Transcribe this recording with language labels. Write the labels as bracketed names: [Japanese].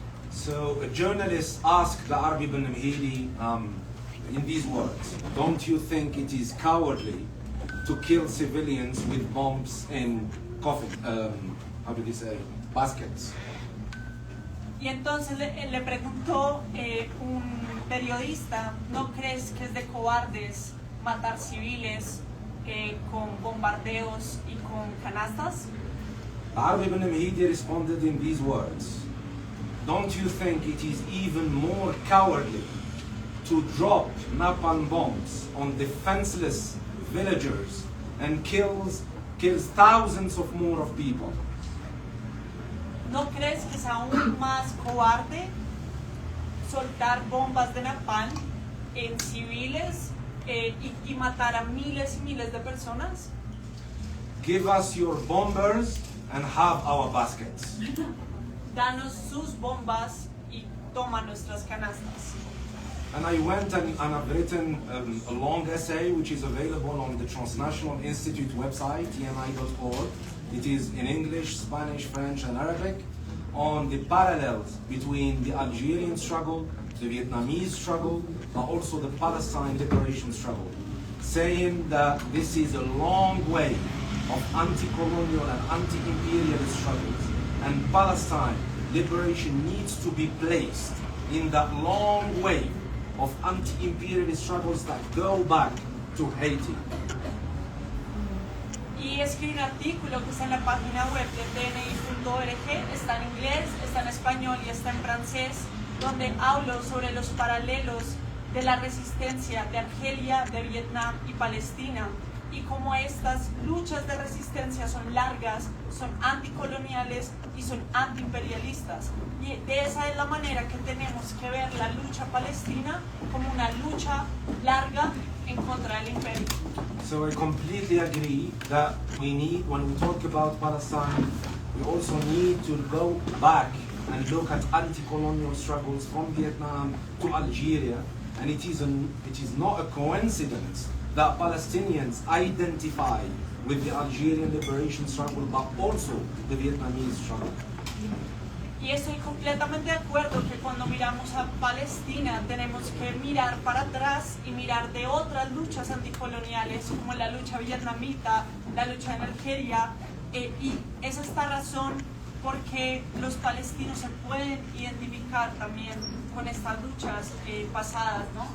[English] So a journalist asked the Arabi Ben Mhidi in these words, "Don't you think it is cowardly to kill civilians with bombs in coffin, how do they say, baskets?" [Spanish] Y entonces le preguntó un periodista, ¿no crees que es de cobardes matar civiles con bombardeos y con canastas? [English] Arabi Ben Mhidi responded in these words, "Don't you think it is even more cowardly to drop napalm bombs on defenseless villagers and kills thousands of more of people?" [Spanish] ¿No crees que es aún más cobarde soltar bombas de napalm en civiles y matar a miles y miles de personas? [English] Give us your bombers and have our baskets. [Spanish] Danos sus bombas y toma nuestras canastas. [English] And I went and I've written a long essay which is available on the Transnational Institute website, tni.org. It is in English, Spanish, French and Arabic, on the parallels between the Algerian struggle, the Vietnamese struggle, but also the Palestine liberation struggle, saying that this is a long way of anti-colonial and anti-imperialist struggles, and Palestine liberation needs to be placed in that long wave of anti-imperialist struggles that go back to Haiti. [Spanish] Y escribí un artículo que está en la página web de tni.org, está en inglés, está en español y está en francés, donde hablo sobre los paralelos de la resistencia de Argelia, de Vietnam y Palestina, y cómo estas luchas de resistencia son largas, son anticoloniales y son antiimperialistas. Y de esa es la manera que tenemos que ver la lucha palestina como una lucha larga en contra del imperio. [English] So I completely agree that we need, when we talk about Palestine, we also need to go back and look at anti-colonial struggles from Vietnam to Algeria, and it is not a coincidence that Palestinians identify with the Algerian liberation struggle, but also the Vietnamese struggle. [Spanish] Y estoy completamente de acuerdo que cuando miramos a Palestina tenemos que mirar para atrás y mirar de otras luchas anticoloniales como la lucha vietnamita, la lucha en Argelia, y es esta razón porque los palestinos se pueden identificar también con estas luchas pasadas, ¿no?